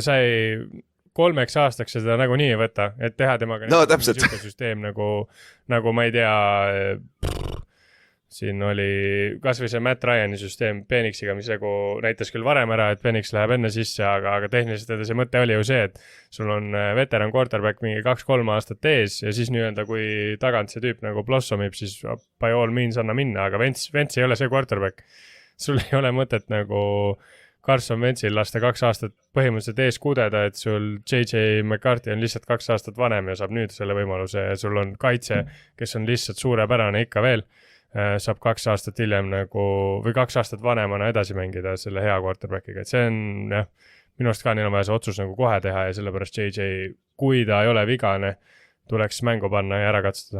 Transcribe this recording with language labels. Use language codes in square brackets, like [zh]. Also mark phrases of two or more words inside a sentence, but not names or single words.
[et] Ja sa ei 3 aastaks seda nagu nii ei võta, et teha temaga süsteem nagu ma ei tea, siin oli kas või see Matt Ryani süsteem Phoenixiga, mis nagu näitas küll varem ära, et Phoenix läheb enne sisse, aga tehniliselt see mõte oli ju see, et sul on [en] veteran quarterback [et] mingi 2-3 aastat ees ja siis nii-öelda kui tagant see tüüp nagu blossomib, siis [en] by all means [et] anna minna, aga Wentz ei ole see quarterback. Sul ei ole mõtet nagu Carson Wentzil lasta 2 aastat põhimõtteliselt ees kudeda, et sul J.J. McCarthy on lihtsalt 2 aastat vanem ja saab nüüd selle võimaluse ja sul on kaitse, kes on lihtsalt suurepärane ikka veel, saab 2 aastat hiljem nagu, või 2 aastat vanemana edasi mängida selle hea quarterbackiga, et see on minu arust ka neil on vaja see otsus nagu kohe teha ja sellepärast J.J., kui ta ei ole vigane, tuleks mängu panna ja ära katsutada.